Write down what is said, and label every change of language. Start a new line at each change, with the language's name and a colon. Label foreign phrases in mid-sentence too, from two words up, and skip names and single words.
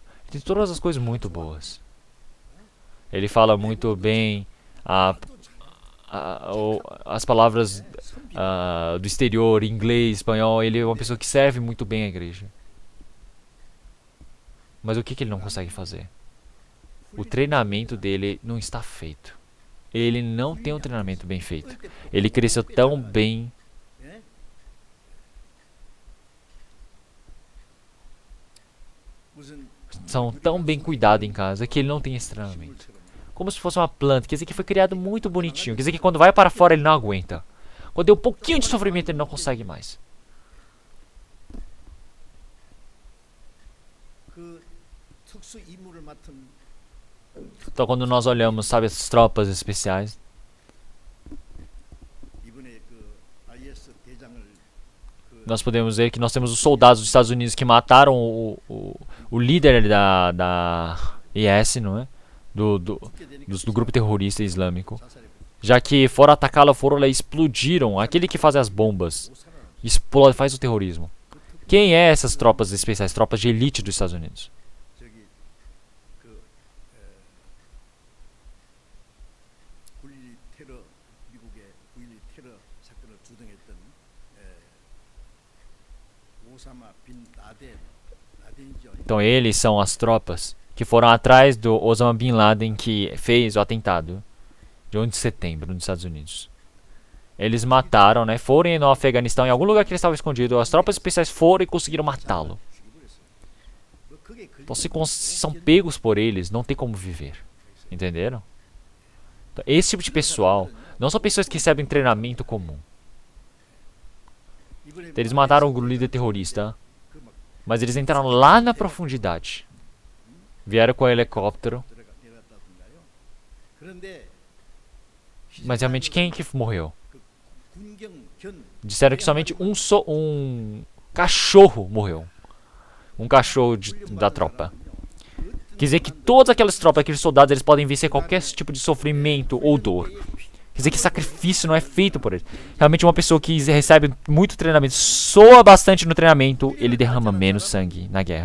Portuguese: Ele tem todas as coisas muito boas. Ele fala muito bem as palavras do exterior, inglês, espanhol. Ele é uma pessoa que serve muito bem a igreja. Mas o que ele não consegue fazer? O treinamento dele não está feito. Ele não tem um treinamento bem feito. Ele cresceu tão bem.
Korean: 예? 무슨
Portuguese: São tão bem cuidados em casa que ele não tem esse treinamento. Como se fosse uma planta. Quer dizer que foi criado muito bonitinho. Quer dizer que quando vai para fora ele não aguenta. Quando deu um pouquinho de sofrimento ele não consegue mais.
Korean: 그 특수 임무를 맡은
Portuguese: Então quando nós olhamos, sabe, as tropas especiais,
Korean: 이번에 그 IS 대장을 그
Portuguese: nós podemos ver que nós temos os soldados dos Estados Unidos que mataram o líder da IS, não é?
Korean: 죽게 되니까
Portuguese: Do grupo terrorista islâmico.
Korean: 자살해
Portuguese: Já que foram atacá-lo, foram lá e explodiram. Aquele que faz as bombas,
Korean: 못 살아.
Portuguese: explode, faz o terrorismo. Quem é essas tropas especiais, tropas de elite dos Estados Unidos?
Korean: 저기 그 9.11 테러 미국의 9.11 테러 사건을 주동했던 오사마 빈 라덴이죠.
Portuguese: Então eles são as tropas que foram atrás do Osama Bin Laden que fez o atentado de 11 de setembro nos Estados Unidos. Eles mataram, né? Foram no Afeganistão, em algum lugar que ele estava escondido. As tropas especiais foram e conseguiram matá-lo.
Korean: 뭐 그게
Portuguese: Então se são pegos por eles, não tem como viver. Entenderam? Então, esse tipo de pessoal não são pessoas que recebem treinamento comum.
Korean: 이번에
Portuguese: Então, eles mataram o líder terrorista, mas eles entraram lá na profundidade. Vieram com o helicóptero.
Korean: 내려갔다던가요. 그런데
Portuguese: Mas realmente quem que morreu?
Korean: 군경 견
Portuguese: Disseram que somente um cachorro morreu. Um cachorro da tropa. Quer dizer que todas aquelas tropas, aqueles soldados, eles podem vencer qualquer tipo de sofrimento ou dor. Quer dizer que sacrifício não é feito por eles. Realmente uma pessoa que recebe muito treinamento, soa bastante no treinamento, ele derrama menos sangue na guerra.